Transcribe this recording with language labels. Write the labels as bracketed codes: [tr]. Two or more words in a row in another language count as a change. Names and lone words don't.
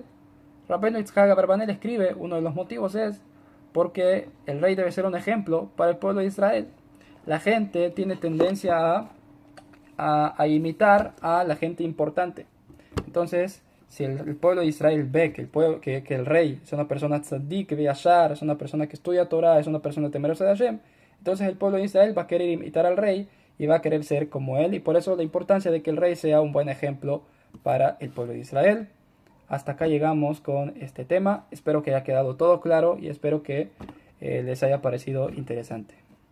[es] Rabbeinu Yitzhak Abarbanel escribe, uno de los motivos es porque el rey debe ser un ejemplo para el pueblo de Israel. La gente tiene tendencia a imitar a la gente importante. Entonces, si el pueblo de Israel ve que que el rey es una persona [he] צדיק, ישר, [es] es una persona que estudia Torah, es una persona temerosa de Hashem, entonces el pueblo de Israel va a querer imitar al rey y va a querer ser como él, y por eso la importancia de que el rey sea un buen ejemplo para el pueblo de Israel. Hasta acá llegamos con este tema, espero que haya quedado todo claro y espero que les haya parecido interesante.